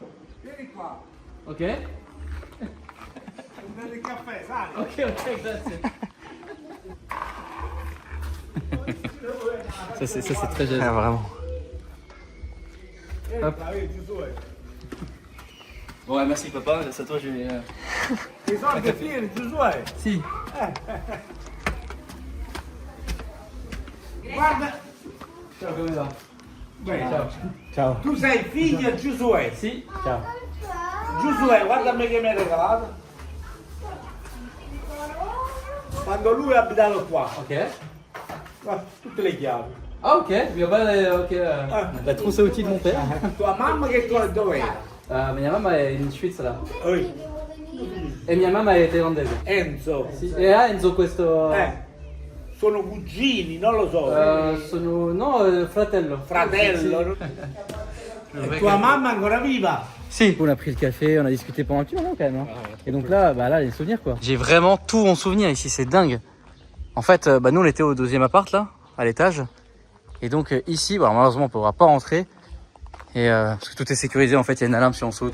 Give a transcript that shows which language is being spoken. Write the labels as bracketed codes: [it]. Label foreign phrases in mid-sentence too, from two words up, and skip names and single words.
[it] Ok. Ok, grazie. [fr] Ça c'est très gênant. Ah, vraiment. Hop. Bon, ouais, merci papa, c'est à toi, je vais. [it] Si. Guarda, Ciao, come va? ciao. Ciao. Tu sei figlio di Giosuè. Si. Ciao. Giosuè, guarda a me che mi hai regalato. Quando lui ha abitato qua, Ok. guarda, tutte le chiavi. Ah, ok, mio padre, ok. [fr] La trousse à outils de mon père. [it] Tua mamma dov'era? Mia mamma è in Svizzera. Oi, E mia mamma è thailandese. Enzo. Sì. E a Enzo questo. Sono cugini, non lo so. Sono. No, fratello. Fratello. E tua mamma ancora viva? Si. [fr] On a pris le café, on a discuté pendant un petit moment quand même. Hein. Et donc là, bah les souvenirs quoi. J'ai vraiment tout en souvenir ici, c'est dingue. En fait, nous on était au deuxième appart là, à l'étage. Et donc ici, malheureusement on pourra pas rentrer. Et parce que tout est sécurisé, en fait il y a une alarme si on saute.